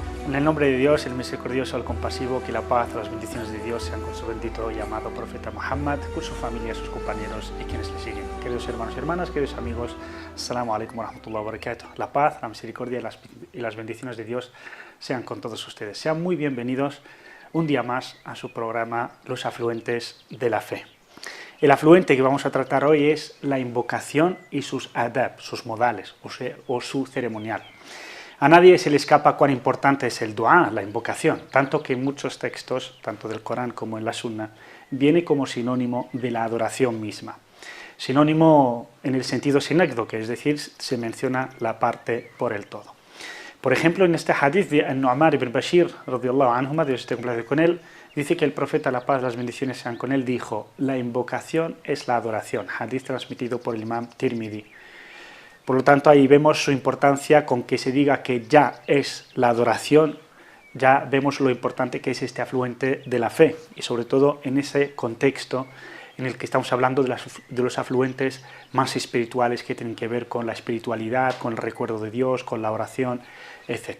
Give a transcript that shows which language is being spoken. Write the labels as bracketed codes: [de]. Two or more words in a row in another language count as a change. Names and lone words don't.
[es] En el nombre de Dios, el misericordioso, el compasivo, que la paz, las bendiciones de Dios sean con su bendito y amado profeta Muhammad, con su familia, sus compañeros y quienes le siguen. Queridos hermanos y hermanas, queridos amigos, [ar] السلام عليكم ورحمة الله وبركاته. [es] La paz, la misericordia y las bendiciones de Dios sean con todos ustedes. Sean muy bienvenidos un día más a su programa Los afluentes de la fe. El afluente que vamos a tratar hoy es la invocación y sus adab, sus modales o su ceremonial. A nadie se le escapa cuán importante es el dua, la invocación, tanto que en muchos textos, tanto del Corán como en la Sunna, viene como sinónimo de la adoración misma. Sinónimo en el sentido sinécdoque, es decir, se menciona la parte por el todo. Por ejemplo, en este hadith de Nu'man ibn Bashir, [ar] رضي الله عنهما, [es] Dios esté complacido con él, dice que el profeta, la paz, las bendiciones sean con él, dijo: la invocación es la adoración. Hadith transmitido por el imam Tirmidhi. Por lo tanto, ahí vemos su importancia con que se diga que ya es la adoración, ya vemos lo importante que es este afluente de la fe, y sobre todo en ese contexto en el que estamos hablando de los afluentes más espirituales que tienen que ver con la espiritualidad, con el recuerdo de Dios, con la oración, etc.